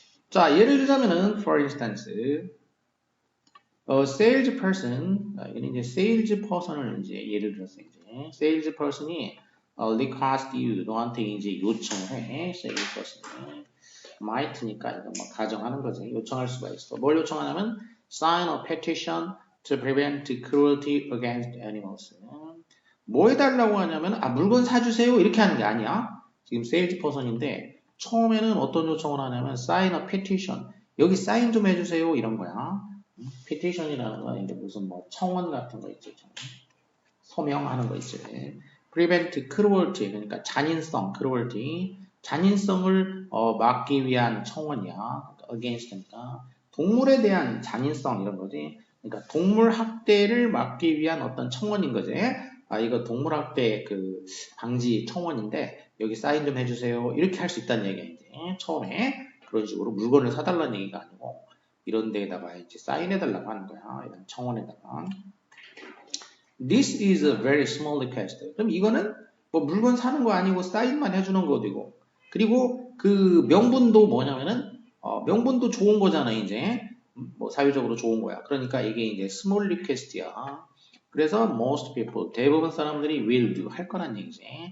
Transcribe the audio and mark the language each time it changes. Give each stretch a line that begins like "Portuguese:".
Korean: 자, 예를 들자면은
English: for instance, salesperson,
Korean: 이건 이제 salesperson을 이제 예를 들어서 이제 salesperson이
English: request you,
Korean: 너한테 이제 요청을 해. salesperson이 might니까 이거 뭐 가정하는 거지. 요청할 수가 있어. 뭘 요청하냐면
English: sign a petition to prevent cruelty against animals.
Korean: 뭐 해달라고 하냐면 물건 사주세요 이렇게 하는 게 아니야. 지금 salesperson인데 처음에는 어떤 요청을 하냐면
English: sign a petition,
Korean: 여기 사인 좀 해주세요 이런 거야. petition이라는 건 이제 무슨 뭐 청원 같은 거 있죠. 서명하는 거 있죠.
English: prevent cruelty,
Korean: 그러니까 잔인성, cruelty, 잔인성을 막기 위한 청원이야. against니까 동물에 대한 잔인성 이런 거지. 그러니까 동물 학대를 막기 위한 어떤 청원인 거지. 이거 동물 학대 그 방지 청원인데 여기 사인 좀 해주세요. 이렇게 할 수 있다는 얘기야. 이제 처음에 그런 식으로 물건을 사달라는 얘기가 아니고 이런 데에다가 이제 사인해달라고 하는 거야. 이런 청원에다가.
English: This is a very small request.
Korean: 그럼 이거는 뭐 물건 사는 거 아니고 사인만 해주는 거고, 그리고 그 명분도 뭐냐면은 명분도 좋은 거잖아. 이제 뭐 사회적으로 좋은 거야. 그러니까 이게 이제
English: small request
Korean: 야. 그래서
English: most people,
Korean: 대부분 사람들이
English: will do,
Korean: 할 거란 얘기지.